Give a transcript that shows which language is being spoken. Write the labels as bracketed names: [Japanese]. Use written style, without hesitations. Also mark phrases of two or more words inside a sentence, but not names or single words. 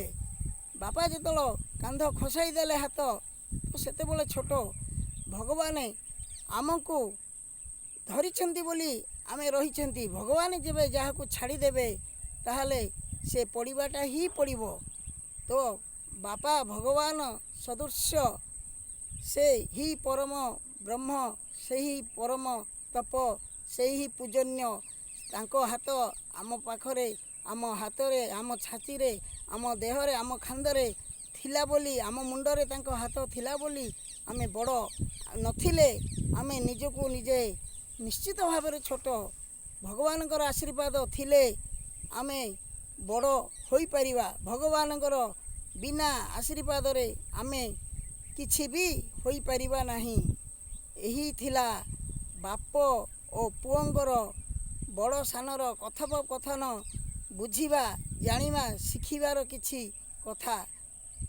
[Odia] ବାପା ଯେତେବେଳେ କାନ୍ଧ ଖସାଇ ଦେଲେ ହାତ ତ ସେତେବେଳେ ଛୋଟ। ଭଗବାନ ଆମକୁ ଧରିଛନ୍ତି ବୋଲି ଆମେ ରହିଛନ୍ତି। ଭଗବାନ ଯେବେ ଯାହାକୁ ଛାଡ଼ି ଦେବେ ତାହାଲେ ସେ ପଡ଼ିବାଟା ହିଁ ପଡ଼ିବ। ତ ବାପା ଭଗବାନ ସଦୃଶ୍ୟ ସେ ହିଁ ପରମ ବ୍ରହ୍ମ, ସେ ହିଁ ପରମ ତପ, ସେ ହିଁ ପୂଜନ୍ୟ। ତାଙ୍କ ହାତ ଆମ ପାଖରେ, ଆମ ହାତରେ, ଆମ ଛାତିରେ, ଆମ ଦେହରେ, ଆମ କାନ୍ଧରେ ଥିଲା ବୋଲି, ଆମ ମୁଣ୍ଡରେ ତାଙ୍କ ହାତ ଥିଲା ବୋଲି ଆମେ ବଡ଼ ନଥିଲେ ଆମେ ନିଜକୁ ନିଜେ ନିଶ୍ଚିତ ଭାବ ଛୋଟ। ଭଗବାନଙ୍କର ଆଶୀର୍ବାଦ ଥିଲେ ଆମେ ବଡ଼ ହୋଇପାରିବା। ଭଗବାନଙ୍କର ବିନା ଆଶୀର୍ବାଦରେ ଆମେ କିଛି ବି ହୋଇପାରିବା ନାହିଁ। ଏହି ଥିଲା ବାପ ଓ ପୁଅଙ୍କର ବଡ଼ ସାନର କଥୋପକଥନ, ବୁଝିବା, ଜାଣିବା, ଶିଖିବାର କିଛି କଥା।